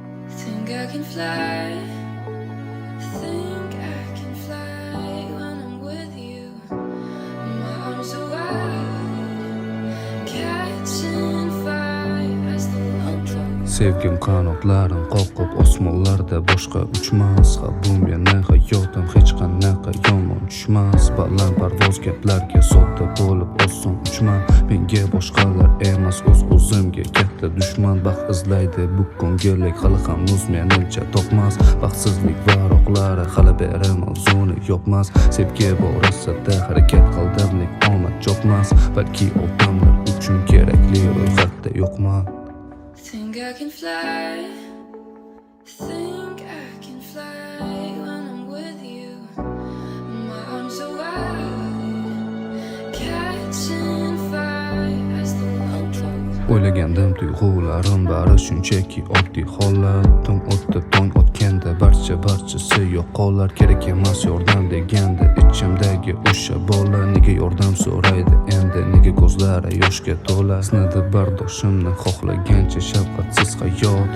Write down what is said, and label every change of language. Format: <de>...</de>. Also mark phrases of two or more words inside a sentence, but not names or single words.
<en>Think I can fly. Think I can fly when I'm with you. My arms are wide, catching fire as the long drop.</en> <uz>Sevgim qanotlarin qoqib osmonlarda boshqa uchmas. Ha bu meni hayotim hech qanaqa yomon tushmas. Baland parvoz gaplarga sodda bo'lib oson uchman. Menga boshqalar emas o'zimga katta dushman. Baxt izlaydi bu ko'ngillik hali hanuz menimcha topmas. Baxtsizlik varoqlari hali beri mavzuni yopmas. Sevgi borasida harakat qildimlik omad chopmas. Balki odamlar uchun kerakli ro'yxatda yo'qman.</uz> <en>Think I can fly. Think I can fly when I'm with you. My arms are wide, catching fire as the long drop.</en> <uz>O'ylagandim tuyg'ularim bari shunchaki oddiy holat. Tong o'tdi tong otganda barchasi yo'qolar. Kerak emas yordam deganda ichimdagi o'sha bola nega yordam so'raydi endi, nega ko'zlari yoshga to'la. Sinadi bardoshimni xohlagancha shafqatsiz hayot.</uz>